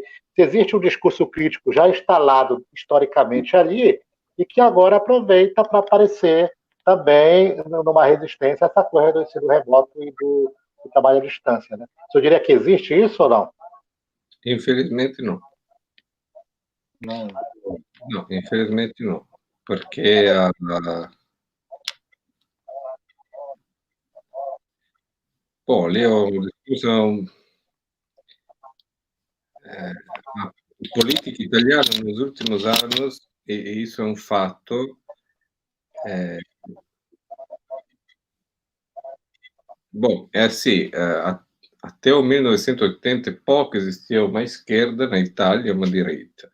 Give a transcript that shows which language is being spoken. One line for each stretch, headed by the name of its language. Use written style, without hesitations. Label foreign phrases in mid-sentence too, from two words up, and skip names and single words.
Portuguese: Se existe um discurso crítico já instalado historicamente ali, e que agora aproveita para aparecer também numa resistência a essa coisa do ensino remoto e do trabalho à distância. Né? Você diria que existe isso ou não? Infelizmente não. Não, infelizmente não. Porque
Italian: lì ho discusso
Portuguese: a política italiana nos últimos anos, e isso é um fato. Bom, é assim, até o 1980 pouco existia uma esquerda na Itália e uma direita.